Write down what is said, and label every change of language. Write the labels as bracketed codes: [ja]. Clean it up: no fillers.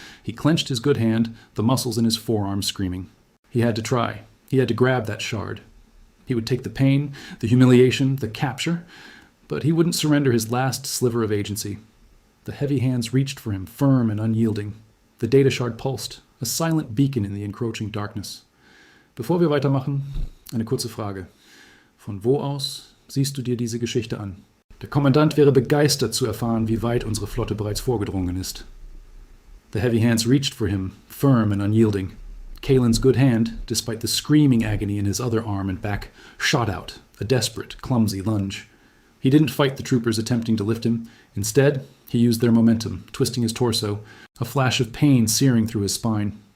[en] He clenched his good hand, the muscles in his forearm screaming. He had to try. He had to grab that shard. He would take the pain, the humiliation, the capture, but he wouldn't surrender his last sliver of agency. The heavy hands reached for him, firm and unyielding. The data shard pulsed, a silent beacon in the encroaching darkness. [de] Bevor wir weitermachen, eine kurze Frage. Von wo aus siehst du dir diese Geschichte an? Der Kommandant wäre begeistert zu erfahren, wie weit unsere Flotte bereits vorgedrungen ist. [en] The heavy hands reached for him, firm and unyielding. Kalen's good hand, despite the screaming agony in his other arm and back, shot out, a desperate, clumsy lunge. He didn't fight the troopers attempting to lift him. Instead, he used their momentum, twisting his torso, a flash of pain searing through his spine.